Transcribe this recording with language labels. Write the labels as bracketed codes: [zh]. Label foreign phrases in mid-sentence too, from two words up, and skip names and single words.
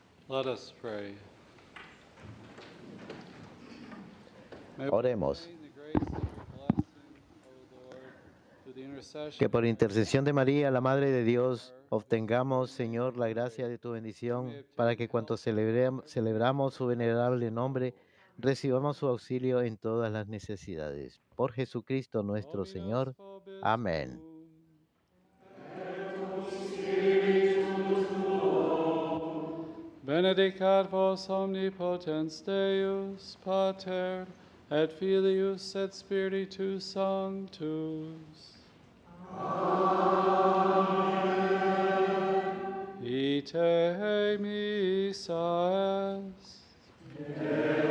[en] Let us pray. May we [es] Oremos. [en] obtain the grace of your blessing, O Lord, through the intercession [es] Que por [en] of [es] intercesión de María, la Madre de Dios, obtengamos, Señor, la gracia de tu bendición, para que cuanto celebramos su venerable nombre, recibamos su auxilio en todas las necesidades. Por Jesucristo nuestro Señor. Amén. [la] Benedicat vos omnipotens Deus, Pater, et Filius, et Spiritus Sanctus. Ite missa est.